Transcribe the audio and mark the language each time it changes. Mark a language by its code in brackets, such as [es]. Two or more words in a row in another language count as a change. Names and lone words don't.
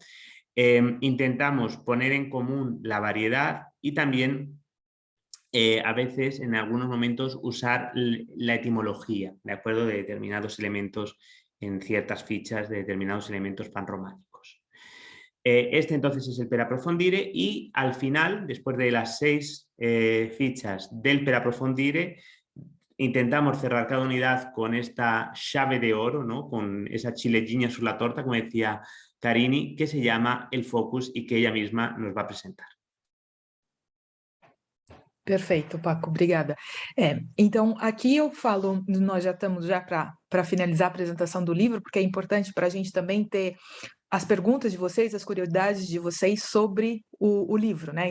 [es] Intentamos poner en común la variedad y también a veces, en algunos momentos, usar la etimología, ¿de acuerdo?, de determinados elementos en ciertas fichas, de determinados elementos panrománicos. Este entonces es el [it] per approfondire [es] y al final, después de las 6 fichas del [it] per approfondire, [es] intentamos cerrar cada unidad con esta llave de oro, ¿no? Con esa [it] ciliegina sulla torta, [es] como decía Carini, que se llama el focus y que ella misma nos va a presentar. [pt] Perfeito, Paco, obrigada. Então, aqui eu falo, nós já estamos para finalizar a apresentação do livro, porque é importante para a gente também ter as perguntas de vocês, as curiosidades de vocês sobre o livro, né?